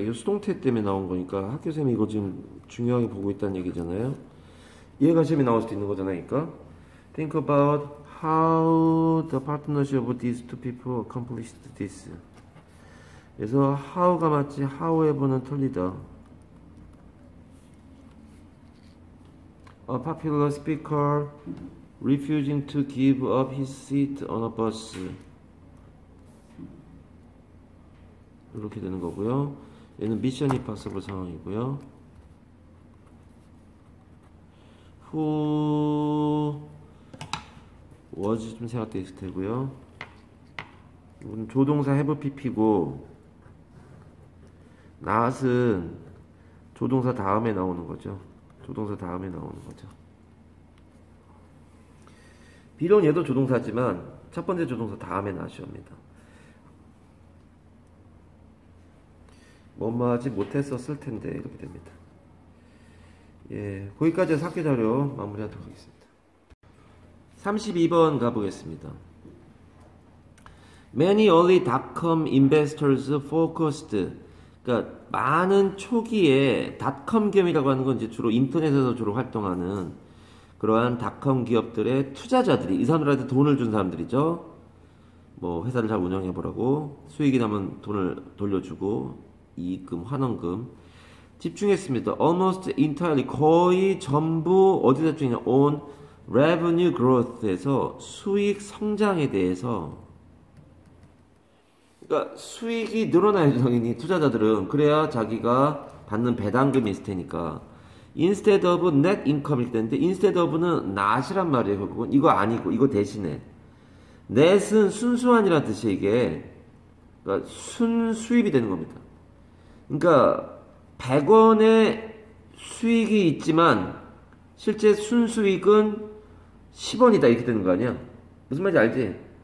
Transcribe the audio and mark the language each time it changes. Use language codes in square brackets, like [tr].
[ko] 이거 수동태 때문에 나온 거니까 학교쌤이 이거 지금 중요하게 보고 있다는 얘기잖아요. 얘가 시험에 나올 수도 있는 거잖아요. 그러니까 [en] Think about how the partnership of these two people accomplished this. [ko] 그래서 how가 맞지 however는 틀리다. [en] A popular speaker refusing to give up his seat on a bus. [ko] 이렇게 되는 거고요. 얘는 미션 임파서블 상황이고요. who was 좀 생각돼 있을 테고요. 이건 조동사 have pp고 not은 조동사 다음에 나오는 거죠. 조동사 다음에 나오는 거죠. 비록 얘도 조동사지만 첫 번째 조동사 다음에 not이 옵니다. 뭐뭐 하지 못했었을 텐데 이렇게 됩니다. 예, 거기까지 해서 학교 자료 마무리하도록 하겠습니다. 32번 가보겠습니다. [en] Many early dot-com investors focused. [ko] 그러니까 많은 초기에 닷컴 기업이라고 하는 건 이제 주로 인터넷에서 주로 활동하는 그러한 닷컴 기업들의 투자자들이 이 사람들한테 돈을 준 사람들이죠. 뭐 회사를 잘 운영해 보라고 수익이 나면 돈을 돌려주고 이익금, 환원금 집중했습니다. [en] Almost entirely [ko] 거의 전부 어디다 집중했냐? [en] On revenue growth [ko] 에서 수익 성장에 대해서. 그러니까 수익이 늘어나야죠 당연히 투자자들은. 그래야 자기가 받는 배당금이 있을 테니까. [en] Instead of net income [ko] 일 텐데 instead of는 not이란 말이에요. 결국은 이거 아니고 이거 대신에 net은 순수한이라는 뜻이에요. 이게 그러니까 순수입이 되는 겁니다. 그러니까 100원의 수익이 있지만 실제 순수익은 10원이다 이렇게 되는 거 아니야? 무슨 말인지 알지?